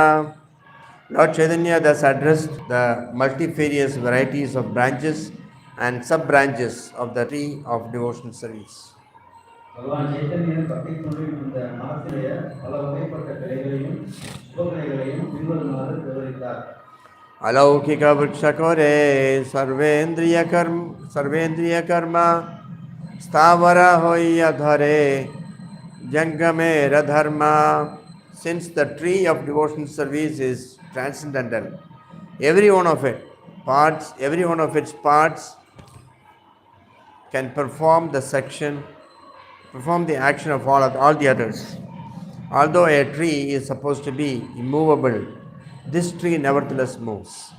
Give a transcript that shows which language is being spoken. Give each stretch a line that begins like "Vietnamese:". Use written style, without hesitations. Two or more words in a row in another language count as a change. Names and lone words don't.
English: Lord Chaitanya thus addressed the multifarious varieties of branches and sub-branches of the tree of devotional service.
Tamil: பகவான் சைத்தன்யன் பக்தி தொண்டில் இந்த மரத்திலேயே பல வகைப்பட்ட கிளைகளையும் உபகிளைகளையும் பின்வருமாறு விவரித்தார்.
Bangla: অলৌকিক বৃক্ষ করে সর্বেন্দ্রিয় কর্ম স্থাবর হয় ধরে জঙ্গমে ধর্ম.
English: Since the tree of devotional service is transcendental, every one of its parts can perform the action of all the others. Although a tree is supposed to be immovable, this tree nevertheless moves.